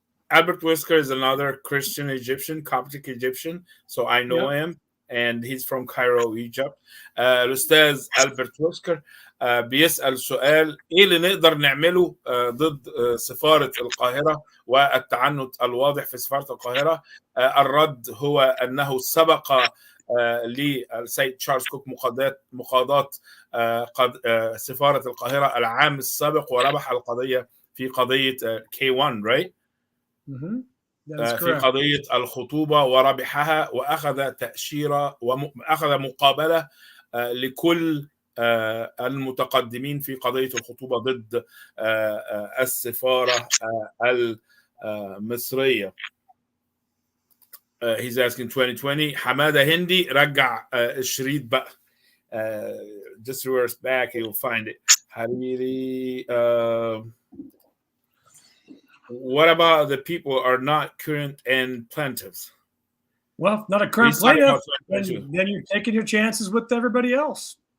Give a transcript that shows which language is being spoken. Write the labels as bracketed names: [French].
[English] Albert Whisker is another Christian Egyptian, Coptic Egyptian, so I know him, and he's from Cairo, Egypt. [Arabic] الأستاذ ألبرت ويسكر بيسأل سؤال: ايه اللي نقدر نعمله ضد سفارة القاهرة والتعنت الواضح في سفارة القاهرة؟ الرد هو أنه سبق للسيد تشارلز كوك مقاضاة سفارة القاهرة العام السابق، وربح القضية في قضية K1 right؟ في قضية الخطوبة وربحها، وأخذ تأشيرة وأخذ مقابلة لكل المتقدمين في قضية الخطوبة ضد السفارة المصرية. [English] He's asking 2020. [Arabic] حمادة هندي رجع الشريط بقى. [English] Just reverse back, you'll find it. [Arabic] حبيبي. [English] What about the people who are not current and plaintiffs? Well, not a current plaintiff, then you're taking your chances with everybody else.